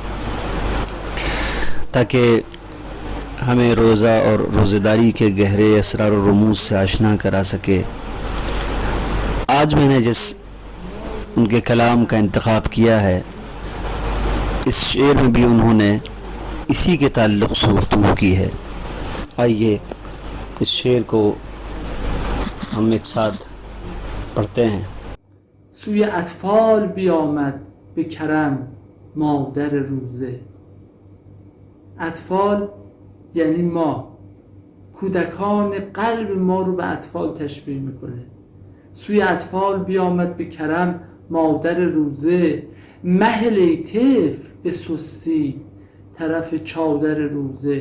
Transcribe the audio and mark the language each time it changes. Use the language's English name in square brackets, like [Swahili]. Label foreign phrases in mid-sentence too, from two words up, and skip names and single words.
[Urdu] تاکہ ہمیں روزہ اور روزہ داری کے گہرے اسرار و رموز سے آشنا کرا سکے، آج میں نے جس ان کے کلام کا انتخاب کیا ہے اس شعر میں بھی انہوں نے اسی کے تعلق سے گفتگو کی ہے. آئیے اس شعر کو ہم ایک ساتھ پڑھتے ہیں. [Persian] سوی اطفال بیامد به کرم مادر روزه. اطفال یعنی ما، کودکان قلب ما رو به اطفال تشبیه میکنه. سوی اطفال بیامد به کرم مادر روزه، مهل ای طفل به سستی طرف چادر روزه.